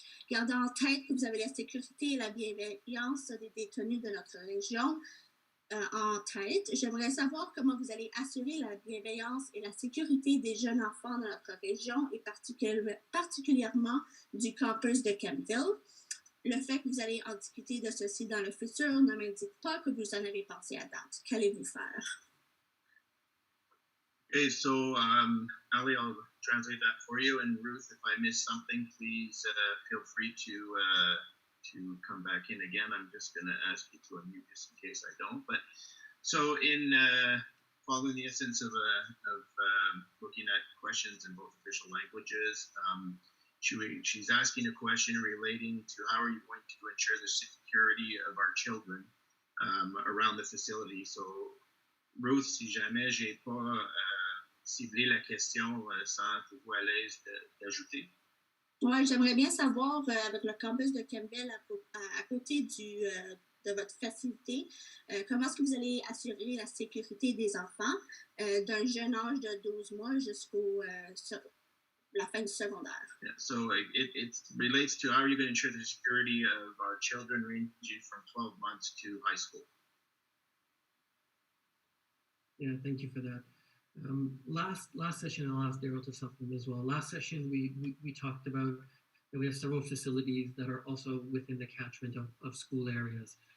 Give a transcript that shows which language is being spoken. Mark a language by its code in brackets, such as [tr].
[fr] Gardant en tête que vous avez la sécurité et la bienveillance des détenus de notre région en tête, j'aimerais savoir comment vous allez assurer la bienveillance et la sécurité des jeunes enfants de notre région et particulièrement du campus de Kemptville. Le fait que vous allez en discuter de ceci dans le futur ne m'indique pas que vous en avez pensé à date. Qu'allez-vous faire? [en] Okay, so Ali, I'll translate that for you. And Ruth, if I miss something, please feel free to to come back in again. I'm just going to ask you to unmute just in case I don't. But so in following the essence of looking at questions in both official languages, she's asking a question relating to how are you going to ensure the security of our children around the facility. [fr] So Ruth, si jamais j'ai pas ciblé la question, sentez-vous à l'aise d'ajouter? Oui, j'aimerais bien savoir, avec le campus de Kemptville à côté de votre facilité, comment est-ce que vous allez assurer la sécurité des enfants d'un jeune âge de 12 mois jusqu'au la fin du secondaire? [en] Yeah, so it relates to how are you going to ensure the security of our children ranging from 12 months to high school? Yeah, thank you for that. Last session, I'll ask Daryl to supplement as well. Last session, we talked about that we have several facilities that are also within the catchment of school areas.